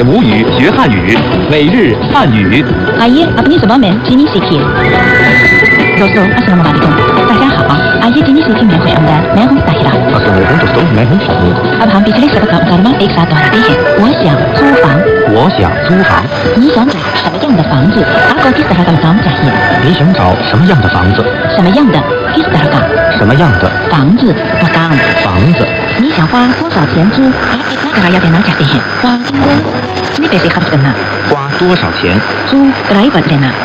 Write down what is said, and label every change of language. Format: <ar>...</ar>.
<hi>आइए अपनी ज़बान में चीनी सीखिए। दोस्तों अस्सलाम वालेकुम। ताहिरा हाँ, आइए चीनी सीखिए मेरे अंदर। मैं हूँ ताहिरा। अस्सलाम वालेकुम दोस्तों, मैं हूँ शाहिद। अब हम पिछले सबक का मुकदमा एक साथ दोहराते हैं।</hi> <zh>वो想租房，你想找什么样的房子？</zh> <hi>आपको किस तरह का मकान चाहिए？</hi> <zh>你想找什么样的房子？什么样的</zh> <hi>किस तरह का？</hi> <zh>什么样的房子</zh> <hi>मकान？</hi> <zh>房子？你想花多少钱租？</zh> <hi>आप कितना किराया देना चाहते हैं？花कितने पैसे खर्च करना？</hi> <zh>花多少钱</zh> <hi>租किराया देना？</hi>